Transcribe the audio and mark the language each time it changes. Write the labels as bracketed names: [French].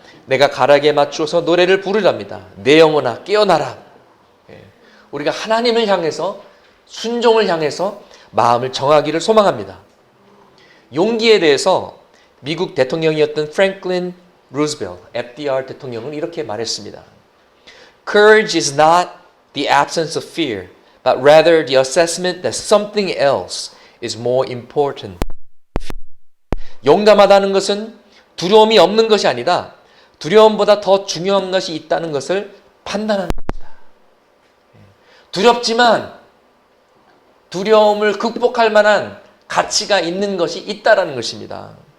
[Korean] 내가 가락에 맞추어서 노래를 부르랍니다. 내 영혼아 깨어나라. 우리가 하나님을 향해서 순종을 향해서 마음을 정하기를 소망합니다. 용기에 대해서 미국 대통령이었던 프랭클린 루즈벨트 FDR 대통령은 이렇게 말했습니다. [English] Courage is not the absence of fear, but rather the assessment that something else is more important. [Korean] 용감하다는 것은 두려움이 없는 것이 아니라 두려움보다 더 중요한 것이 있다는 것을 판단하는 것입니다. 두렵지만 두려움을 극복할 만한 가치가 있는 것이 있다라는 것입니다.